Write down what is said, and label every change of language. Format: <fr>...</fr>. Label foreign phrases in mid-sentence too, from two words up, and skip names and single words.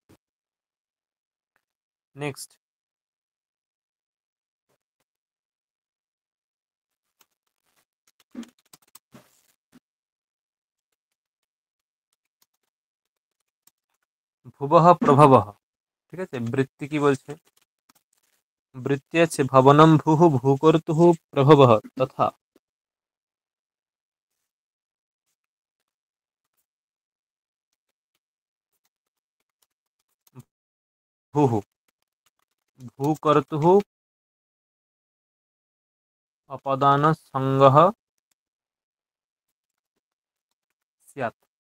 <bn>নেক্সট,</bn> <sa>भुवः प्रभवः,</sa> <bn>ঠিক আছে। বৃত্তি কি বলছে? বৃত্তি আছে</bn> <sa>भवनम् भूः भूकर्तुः प्रभवः तथा भूः भूकर्तुः अपादान संज्ञः स्यात्।</sa>